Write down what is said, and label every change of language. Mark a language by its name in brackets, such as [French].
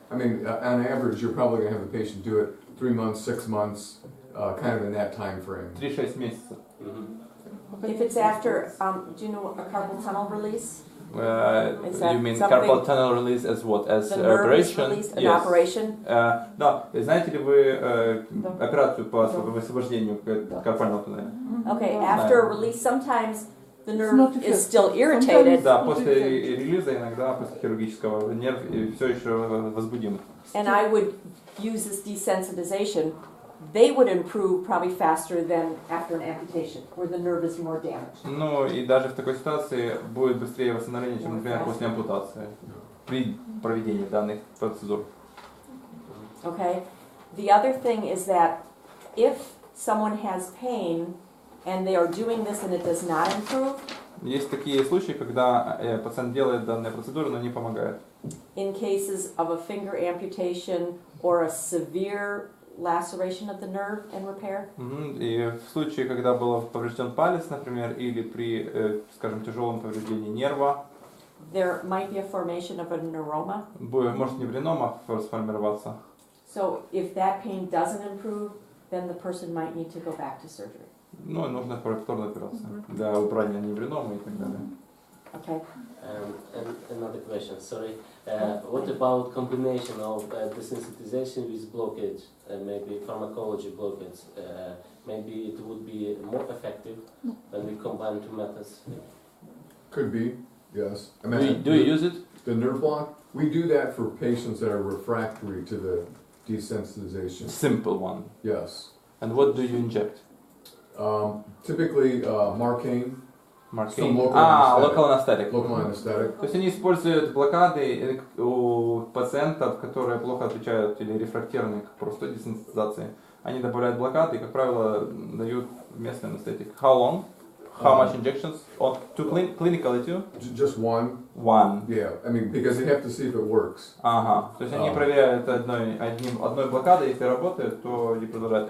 [English] I mean, on average, you're probably gonna have the patient do it 3 months, 6 months, kind of in that time frame. [Russian] 3-6 месяцев. [English] if it's after, do you know a carpal tunnel release? Is that You mean something- carpal tunnel release as what? As The nerve is operation? released, an Yes. operation? [Russian] Да. Знаете ли вы операцию по высвобождению карпального туннеля? [English] Okay, after a release, sometimes the nerve is still irritated, [Russian] Да, после релиза иногда, после хирургического, нерв все еще возбудим. [English] and I would use this desensitization. They would improve probably faster than after an amputation, where the nerve is more damaged. [Russian] Ну и даже в такой ситуации будет быстрее восстановление, чем, например, после ампутации, при проведении данных процедур. [English] Okay? The other thing is that if someone has pain and they are doing this and it does not improve, [Russian] Есть такие случаи, когда пациент делает данные процедуры, но не помогает. [English] in cases of a finger amputation or a severe laceration of the nerve and repair, [Russian] И в случае, когда был поврежден палец, например, или при, скажем, тяжелом повреждении нерва, [English] there might be a formation of a neuroma. [Russian] может невринома сформироваться. [English] So if that pain doesn't improve, then the person might need to go back to surgery. [Russian] Ну, нужна повторная операция для убрания невриномы и так далее. [English] Okay? And another question, sorry. What about combination of desensitization with blockage, maybe pharmacology blockage? Maybe it would be more effective when we combine two methods. Could be, yes. I Do you use it? The nerve block, we do that for patients that are refractory to the desensitization. Simple one. Yes. And what do you inject? Typically, Marcaine, Marcaine. local Local anesthetic. local anesthetic. [Russian] То есть они используют блокады у пациентов, которые плохо отвечают или рефрактерны к простой десенситизации. Они добавляют блокады и, как правило, дают местный анестетик. [English] How long? How much injections? Or to clinically too? Just one. One. Yeah, I mean, because they have to see if it works. [Russian] Ага. То есть они проверяют одной блокадой, если работает, то не продолжают.